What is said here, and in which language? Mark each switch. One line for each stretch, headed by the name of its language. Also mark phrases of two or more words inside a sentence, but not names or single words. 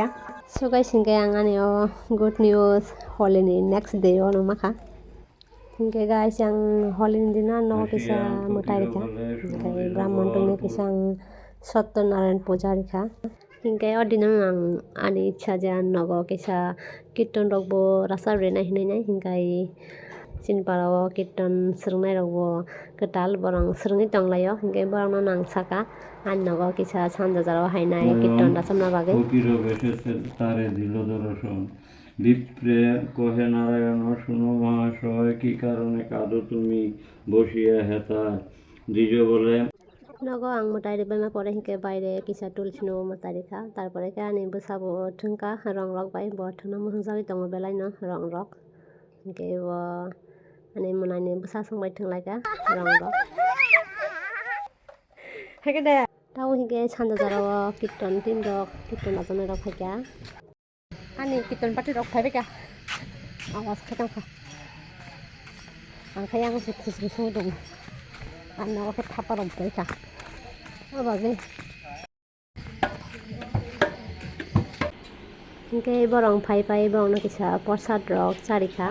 English: So guys,
Kok Borok: hingga ang ani o
English: good news
Kok Borok: Holi ni
English: next day
Kok Borok: o no maka hingga guys yang Holi ni dina no kisa mutai rikha hingga brahman tungni kisa Satyanaরায়ণ puja rikha hingga odinang ang ani ichha je nogo kisa kirtan rok bo rasa rena hinai hingga sinpara kirtan srungnai rok bo ketal borong srungni tonglayo hingga borong no nang saka an nogo kisa sanjajaro hainai kirtan rasamna bagai
Bangla: ফকিরও বেসেছে তারে দিল দর্শন বিপ্রে কহে নারায়ণ শুনো মহাশয় কি কারণে কাঁদো তুমি বসিয়া হেতা দ্বিজ বলে
Kok Borok: nogo ang mutai ribama pore hingga baire kisa tulsi no mutai rikha tarpore ke ani busabo thungka rong rok bai bo thungno muhungjagui tongo belai no rong rok hingga bo ani munai ni busa songbai thunglaika rong rok hagede tau hingga sanjajaro kirtan tin rok kirtan rajanai rok haika ani kirtan party rok phaibe ka awas khatang kha ang khayang su dong an no ke thapa rok bai ka abage hingga borong phai borong no kisa prasad rok charikha.